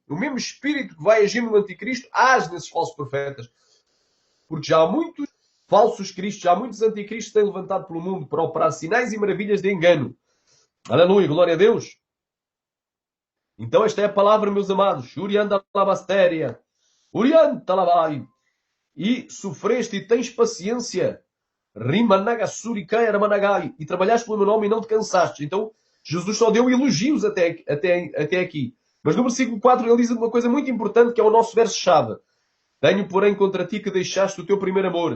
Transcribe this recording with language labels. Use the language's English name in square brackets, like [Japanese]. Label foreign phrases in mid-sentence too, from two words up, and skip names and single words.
[Portuguese] O mesmo espírito que vai agir no anticristo age nesses falsos profetas. Porque já há muitos falsos cristos, já há muitos anticristos que têm levantado pelo mundo para operar sinais e maravilhas de engano. Aleluia, glória a Deus. Então esta é a palavra, meus amados. Urianda labastéria. Urianta labai. E sofreste e tens paciência. E trabalhaste pelo meu nome e não te cansaste. Então, Jesus só deu elogios até aqui. Mas no versículo 4 ele diz uma coisa muito importante que é o nosso verso-chave. Tenho, porém, contra ti que deixaste o teu primeiro amor.